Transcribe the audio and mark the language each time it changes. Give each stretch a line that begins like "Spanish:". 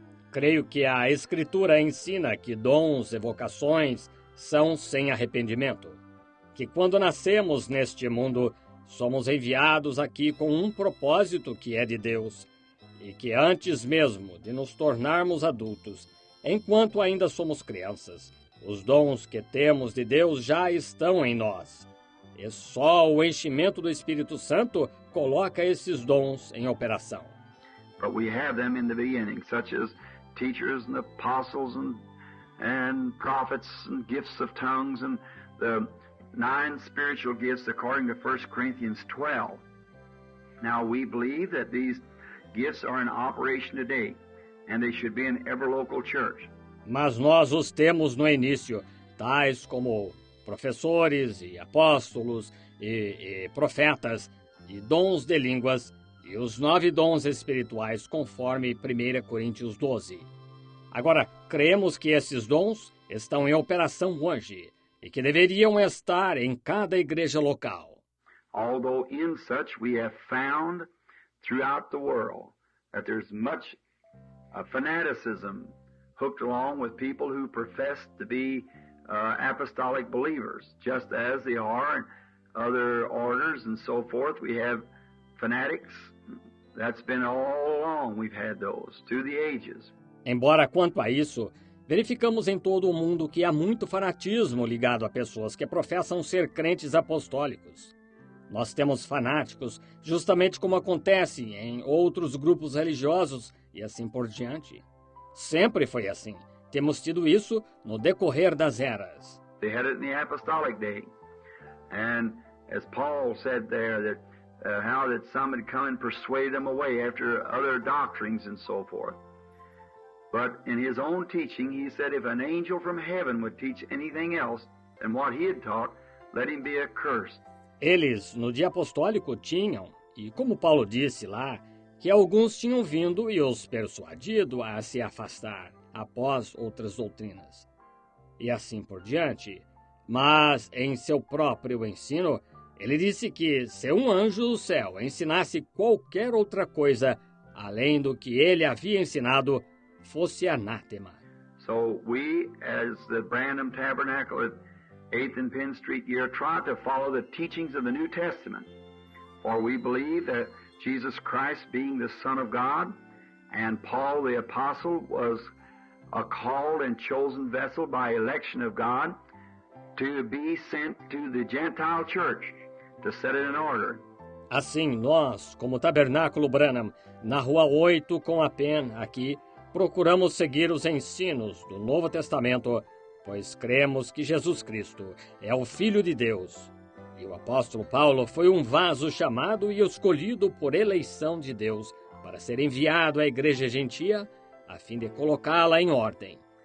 Portuguese: Creio que a Escritura ensina que dons e vocações são sem arrependimento, que quando nascemos neste mundo, somos enviados aqui com um propósito que é de Deus, e que antes mesmo de nos tornarmos adultos, enquanto ainda somos crianças, os dons que temos de Deus já estão em nós. e só o enchimento do Espírito Santo coloca esses dons em operação.
English: But we have them in the beginning, such as teachers and apostles and prophets and gifts of tongues and the 9 spiritual gifts according to 1 Corinthians 12. Now we believe that these gifts are in operation today and they should be in every local church.
Portuguese: Mas nós os temos no início, tais como professores e apóstolos e profetas e dons de línguas e os 9 dons espirituais conforme 1 Coríntios 12. Agora, cremos que esses dons estão em operação hoje e que deveriam estar em cada igreja local.
English: Although in such we have found throughout the world that there's much fanaticism hooked along with people who profess to be apostolic believers, just as they are in other orders and so forth. We have fanatics. That's been all along. We've had those through the ages.
Portuguese: Embora quanto a isso, verificamos em todo o mundo que há muito fanatismo ligado a pessoas que professam ser crentes apostólicos. Nós temos fanáticos, justamente como acontece em outros grupos religiosos e assim por diante. Sempre foi assim. Temos tido isso no decorrer das eras.
English: They had it in the apostolic day. And as Paul said there, that how that some had come and persuaded them away after other doctrines and so forth. But in his own teaching, he said if an angel from heaven would teach anything else than what he had taught, let him be accursed.
Portuguese: Eles, no dia apostólico, tinham, e como Paulo disse lá, que alguns tinham vindo e os persuadido a se afastar após outras doutrinas. E assim por diante. Mas, em seu próprio ensino, ele disse que se um anjo do céu ensinasse qualquer outra coisa além do que ele havia ensinado, fosse anátema.
English: So we, as the Branham Tabernacle at 8th and Penn Street here, try to follow the teachings of the New Testament. For we believe that Jesus Christ being the Son of God, and Paul the Apostle was a called and chosen vessel by election of God to be sent to the Gentile church to set it in order.
Portuguese: Assim, nós, como Tabernáculo Branham, na Rua 8 com a Penn, aqui, procuramos seguir os ensinos do Novo Testamento, pois cremos que Jesus Cristo é o Filho de Deus. E o apóstolo Paulo foi um vaso chamado e escolhido por eleição de Deus para ser enviado à igreja gentia, a fim de colocá-la em ordem.